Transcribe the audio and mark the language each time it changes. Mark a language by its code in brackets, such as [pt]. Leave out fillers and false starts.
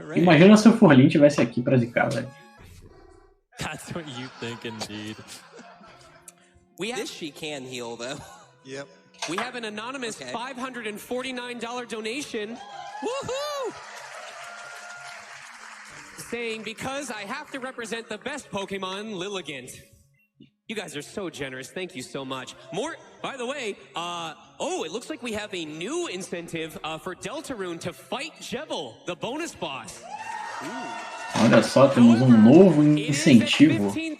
[pt] Imagina se o Forlin tivesse aqui pra zicar, velho. [en] That's what you think, indeed. This she can heal, though. Yep. We have an anonymous $549 donation. Woohoo! Saying, because I have to represent the best Pokemon, Lilligant. You guys are so generous. Thank you so much. More, by the way, it looks like we have a new incentive for Deltarune to fight Jebel, the bonus boss. [pt] Olha só, temos um novo incentivo.